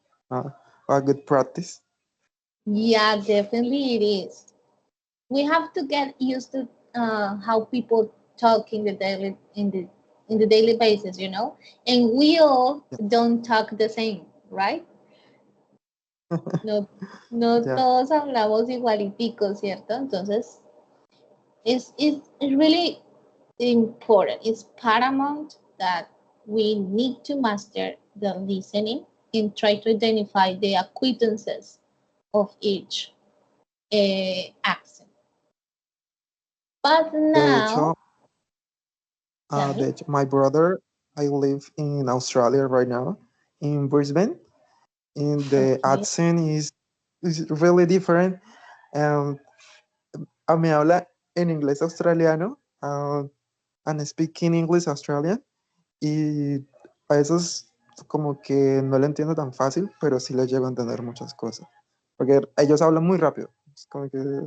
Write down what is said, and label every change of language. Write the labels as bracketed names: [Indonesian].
[English] Uh, a good practice. Yeah, definitely it is. We have to get used to how people talk in the daily basis, and we all Yeah. don't talk the same, right? [Spanish] No, no [English] Yeah. [Spanish] todos hablamos igualitico, ¿cierto? [English] Entonces, it's really important. It's paramount that we need to master the listening and try to identify the acquaintances of each accent. But [Spanish] De hecho, [English] now, tell me. my brother, I live in Australia right now, in Brisbane, and the Okay. accent is really different. [Spanish] And me habla en inglés australiano, [English] and speaking English Australian, [Spanish] y a veces como que no lo entiendo tan fácil, pero sí le llego a entender muchas cosas, porque ellos hablan muy rápido, es como que